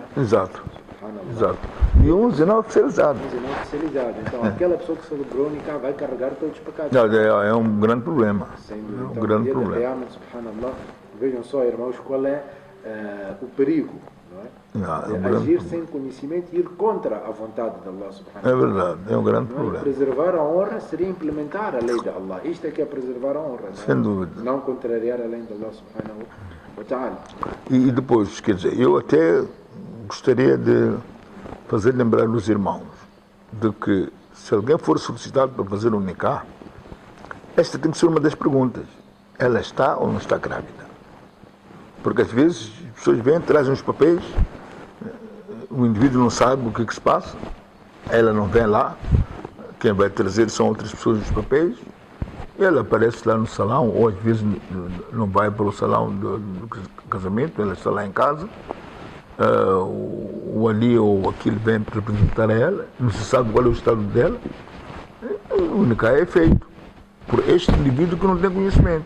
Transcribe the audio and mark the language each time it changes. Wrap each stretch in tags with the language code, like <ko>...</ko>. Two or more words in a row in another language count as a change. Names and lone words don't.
<pt>Exato. E um zina oficializado. Um zina oficializado. Então aquela pessoa que celebrou o nikah vai carregar todos os pecados. É um grande problema. Sem dúvida. É um grande problema. Subhanallah. Vejam só, irmãos, qual é o perigo, não é? É um De grande agir problema. sem conhecimento e ir contra a vontade de</pt> <ar>الله سبحانه</ar> <pt>É</pt> <ar>وتعالى.</ar> <pt>verdade, é um grande Não é? problema. Preservar a honra seria implementar a lei de Allah. Isto é que é preservar a honra. Não é? Sem dúvida. Não contrariar a lei de</pt> <ar>الله سبحانه وتعالى.</ar> <pt>E depois, quer dizer, eu até gostaria de fazer lembrar os irmãos de que se alguém for solicitado para fazer um nikah, esta tem que ser uma das perguntas. Ela está ou não está grávida? Porque às vezes as pessoas vêm, trazem os papéis, o indivíduo não sabe o que se passa, ela não vem lá, quem vai trazer são outras pessoas os papéis, e ela aparece lá no salão, ou às vezes não vai para o salão do casamento, ela está lá em casa, o ali ou aquilo vem representar ela, não se sabe qual é o estado dela, o nikah é feito por este indivíduo que não tem conhecimento.</pt>